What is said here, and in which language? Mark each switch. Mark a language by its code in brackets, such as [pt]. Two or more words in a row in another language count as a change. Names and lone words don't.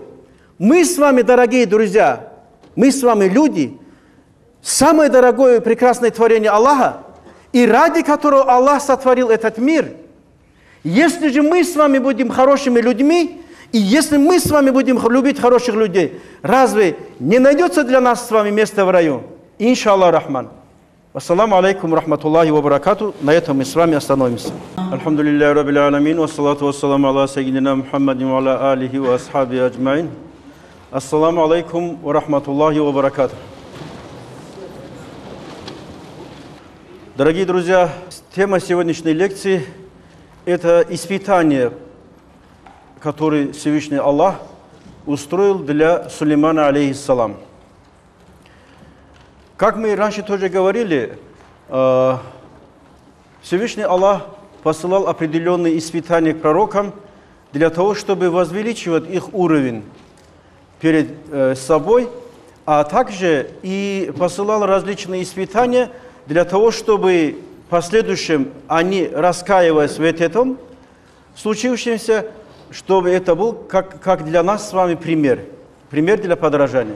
[ru] Мы с вами, дорогие друзья, мы с вами люди, самое дорогое и прекрасное творение Аллаха, и ради которого Аллах сотворил этот мир. Если же мы с вами будем хорошими людьми, и если мы с вами будем любить хороших людей, разве не найдется для нас с вами место в раю? [ar] إن شاء الله رحمن. السلام عليكم رحمة الله وبركاته. [ru] На этом мы с вами остановимся. [ar] الحمد لله رب العالمين، والصلاة والسلام على سيدنا محمد وعلى آله وأصحابه أجمعين. السلام عليكم ورحمة الله وبركاته. [ru] Дорогие друзья, тема сегодняшней лекции – это испытание, которое Всевышний Аллах устроил для Сулеймана, алейхиссалам. Как мы раньше тоже говорили, Всевышний Аллах посылал определенные испытания к пророкам для того, чтобы возвеличивать их уровень перед собой, а также и посылал различные испытания для того, чтобы в последующем они, раскаиваясь в этом случившемся, чтобы это был как для нас с вами пример для подражания.